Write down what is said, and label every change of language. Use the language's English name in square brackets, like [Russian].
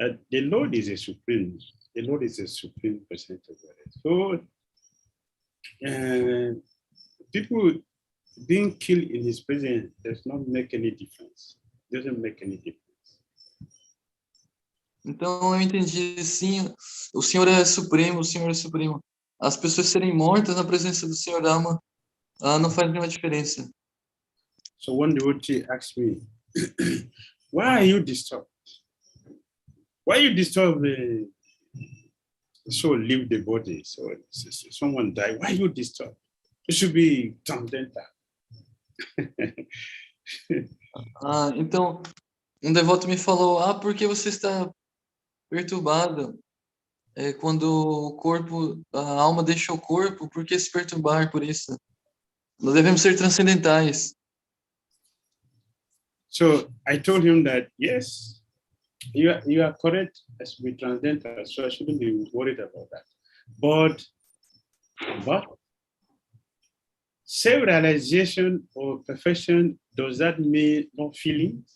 [English] The Lord is a supreme. The Lord is a supreme person. So people being killed in his presence does not make any difference. Doesn't make any difference. [Portuguese] Então eu entendi, sim, o Senhor é supremo, o Senhor é supremo. As pessoas serem mortas na presença do Senhor Rama não faz nenhuma diferença. [English] So one devotee asked me, why are you disturbed? Why you disturb the soul, leave the body? So someone died. Why you disturb? It should be transcendental. [Portuguese] Então, um devoto me falou, por que você está perturbado? Quando o corpo, a alma deixa o corpo, por que se perturbar por isso? Nós devemos ser transcendentais. [English] So I told him that, yes, you are correct as to be transcendental, so I shouldn't be worried about that. But self-realization or perfection, does that mean no feeling?